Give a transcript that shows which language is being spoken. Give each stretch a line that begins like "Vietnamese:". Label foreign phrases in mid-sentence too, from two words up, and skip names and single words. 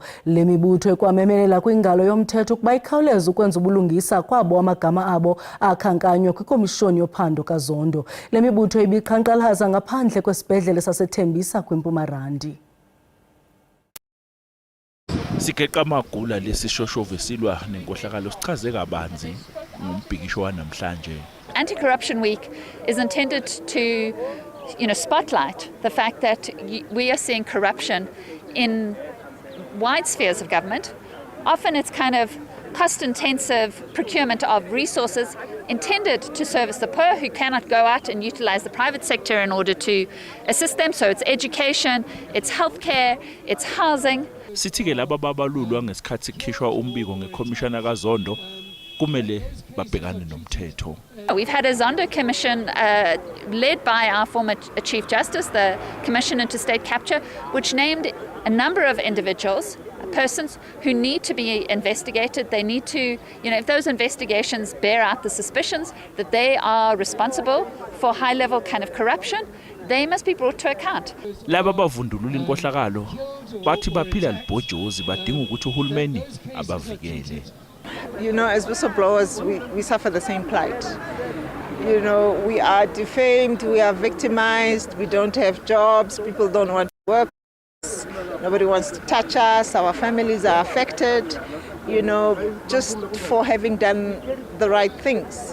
Xhosa: Le mibutho ikwamemelela kwingalo yomthetho ukuba ikhawuleze ukwenza ubulungisa kwabo amagama abo akhankanywa kwikomishoni yophando kaZondo. Le mibutho ibiqhankqalaza ngaphandle kwesibhedlele saseThembisa kwiMpumalanga.
Zulu: Sigeqa amagula lesishoshovu silwa nenkohlakalo sichaze kabanzi ngumbhikisho wanamhlanje.
English: Anti-Corruption Week is intended to, spotlight the fact that we are seeing corruption in wide spheres of government. Often it's kind of cost-intensive procurement of resources intended to service the poor who cannot go out and utilize the private sector in order to assist them. So it's education, it's healthcare, it's housing.
Zulu: Sithi-ke laba babalulwa ngesikhathi kukhishwa umbiko ngekhomishana kaZondo kumele babhekane nomthetho.
English: We've had a Zondo Commission led by our former Chief Justice, the Commission into State Capture, which named a number of individuals, persons who need to be investigated. They need to, if those investigations bear out the suspicions that they are responsible for high-level kind of corruption, they must be brought to account.
Zulu: Laba bavundulula inkohlakalo bathi baphila libhojozi badinga ukuthi uhulumeni abavikele.
English: As whistleblowers, we suffer the same plight. We are defamed, we are victimized, we don't have jobs, people don't want to work, nobody wants to touch us, our families are affected, just for having done the right things.